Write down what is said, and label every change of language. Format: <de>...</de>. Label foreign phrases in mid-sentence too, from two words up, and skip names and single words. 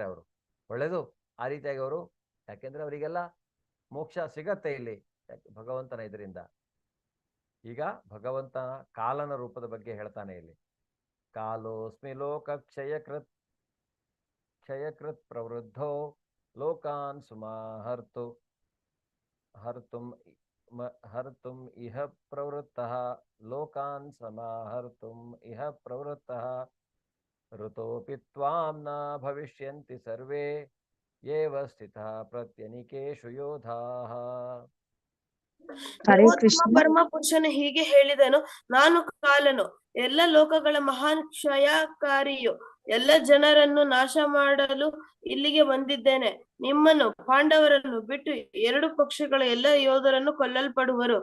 <kn>ಅವರು ಹೊಳೆದು ಆ ರೀತಿಯಾಗಿ ಅವರು, ಯಾಕೆಂದ್ರೆ ಅವರಿಗೆಲ್ಲ ಮೋಕ್ಷ ಸಿಗತ್ತೆ ಇಲ್ಲಿ ಭಗವಂತನ ಇದರಿಂದ. ಈಗ ಭಗವಂತನ ಕಾಲನ ರೂಪದ ಬಗ್ಗೆ ಹೇಳ್ತಾನೆ ಇಲ್ಲಿ.</kn> <sa>ಕಾಲೋಸ್ಮಿ ಲೋಕ ಕ್ಷಯಕೃತ್ ಪ್ರವೃದ್ಧೋ ಲೋಕಾನ್ ಹರ್ತುಂ ಇಹ ಪ್ರವೃತ್ತಃ ಲೋಕಾನ್ ಸಮಾಹರ್ತುಂ ಇಹ ಪ್ರವೃತ್ತಃ ಋತೋಪಿ ತ್ವಾಂ ನ ಭವಿಷ್ಯಂತಿ ಸರ್ವೇ ಯೇವ ಸ್ಥಿತಃ ಪ್ರತ್ಯನಿಕೇಷು ಯೋಧಾಃ.</sa> <kn>ಪರಮ ಪುರುಷನು ಹೀಗೆ ಹೇಳಿದನು, ನಾನು ಕಾಲನು, ಎಲ್ಲ ಲೋಕಗಳ ಮಹಾನ್ ಕ್ಷಯಕಾರಿಯು, ಎಲ್ಲ ಜನರನ್ನು ನಾಶ ಮಾಡಲು ಇಲ್ಲಿಗೆ ಬಂದಿದ್ದೇನೆ. ನಿಮ್ಮನ್ನು, ಪಾಂಡವರನ್ನು ಬಿಟ್ಟು 2 ಪಕ್ಷಗಳ ಎಲ್ಲ ಯೋಧರನ್ನು ಕೊಲ್ಲಲ್ಪಡುವರು.</kn>